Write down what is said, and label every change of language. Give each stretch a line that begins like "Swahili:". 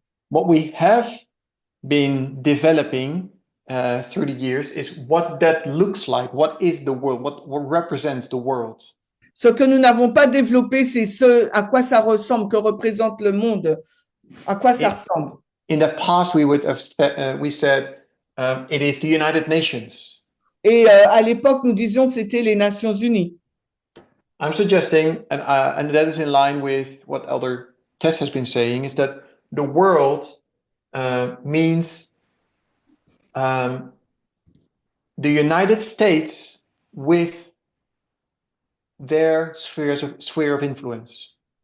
English: What we have been developing through the years is what that looks like. What is the world? What represents the world?
French: Ce que nous n'avons pas développé, c'est ce à quoi ça ressemble, que représente le monde, à quoi ça ressemble.
English: In the past, we would have we said it is the United Nations.
French: Et à l'époque, nous disions que c'était les Nations Unies.
English: I'm suggesting, and that is in line with what Elder Tess has been saying, is that the world means the United States with their sphere of influence.